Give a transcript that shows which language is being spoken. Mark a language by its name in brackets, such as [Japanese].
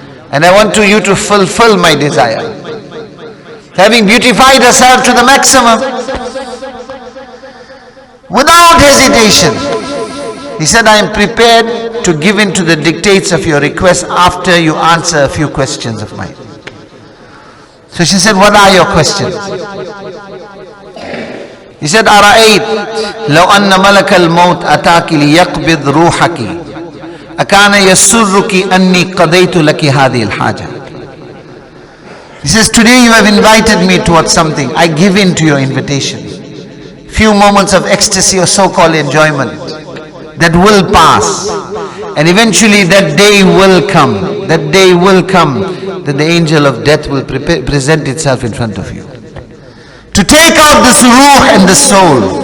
[English] And I want you to fulfill my desire. Having beautified herself to the maximum, without hesitation, he said, I am prepared to give in to the dictates of your request after you answer a few questions of mine. So she said, what are your questions? He said, [Arabic] أرأيت لو أن ملك الموت أتاك ليقبض روحك أكان يسرك أني قضيت لك هذه الحاجة. [English] He says, today you have invited me towards something. I give in to your invitation. Few moments of ecstasy or so-called enjoyment that will pass, and eventually that day will come. That day will come that the angel of death will present itself in front of you to take out this ruh and the soul.